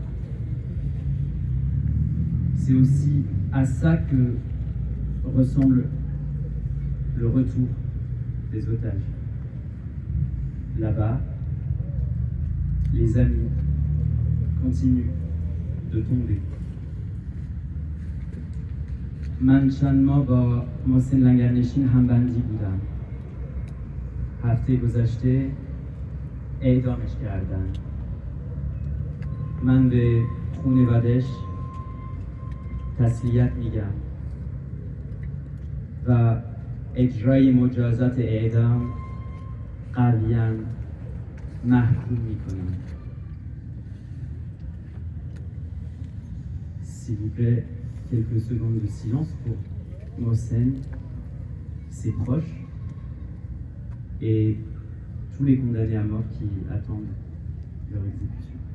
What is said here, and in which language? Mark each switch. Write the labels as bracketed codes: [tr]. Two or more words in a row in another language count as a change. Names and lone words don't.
[fr] C'est aussi à ça que ressemble le retour des otages. Là-bas, les amis continuent de tomber. [fa] من چند ماه با محسن لنگرنشین همبندی بودم. هفته گذشته اعدامش کردن. من به خانواده‌اش تسلیت میگم و اجرای مجازات اعدام قویاً محکوم میکنم. [fr] S'il vous plaît, quelques secondes de silence pour Mohsen, ses proches et tous les condamnés à mort qui attendent leur exécution.